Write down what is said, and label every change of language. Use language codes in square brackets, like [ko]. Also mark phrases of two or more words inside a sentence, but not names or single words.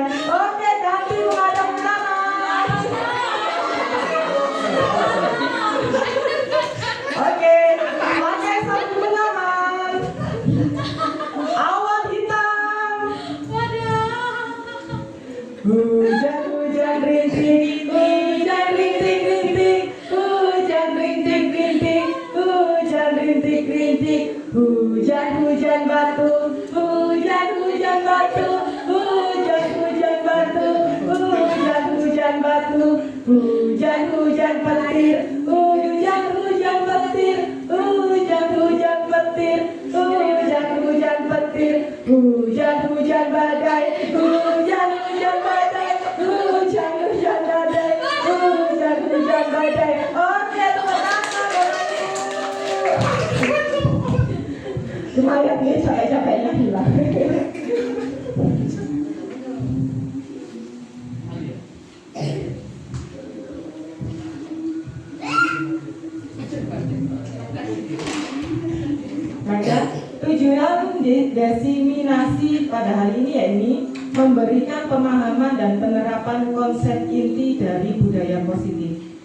[id] Oke, ganti menghadap kanan. Oke, pakai sabuk pengaman. Awan hitam. Hujan-hujan rintik, hujan rintik-rintik, hujan rintik-rintik, hujan rintik-rintik, hujan-hujan batu, hujan-hujan batu, hujan-hujan batu, hujan-hujan batu, hujan-hujan petir, hujan-hujan petir, hujan-hujan petir, hujan-hujan petir, hujan-hujan badai, hujan-hujan badai, hujan-hujan badai, hujan-hujan badai. Oke, teman-teman. Lumayan nih, capek-capeknya hilang. Maka tujuan diseminasi pada hari ini yakni memberikan pemahaman dan penerapan konsep inti dari budaya positif.